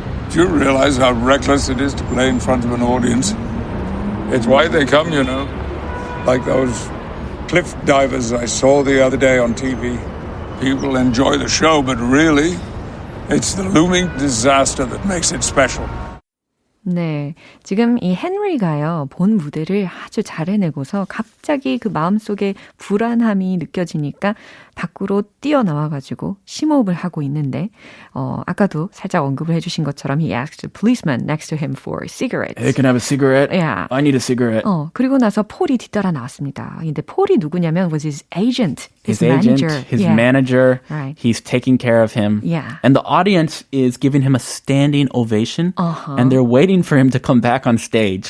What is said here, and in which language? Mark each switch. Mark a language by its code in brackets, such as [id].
[en] Do you realize how reckless it is to play in front of an audience? It's why they come, you know. Like those cliff divers I saw the other day on TV. People enjoy the show, but really, it's the looming disaster that makes it special. [ko] 네, 지금 이 헨리가요, 본 무대를 아주 잘 해내고서 갑자기 그 마음속에 불안함이 느껴지니까 밖으로 뛰어나와가지고 심호흡을 하고 있는데, 아까도 살짝 언급을 해주신 것처럼 [en] he asked the policeman next to him for cigarettes. Hey, can I have a cigarette? Yeah. I need a cigarette. [ko] 그리고 나서 폴이 뒤따라 나왔습니다. 근데 폴이 누구냐면 [en] was his agent, his agent, manager. his manager. Right. He's taking care of him. Yeah. And the audience is giving him a standing ovation. And they're waiting for him to come back on stage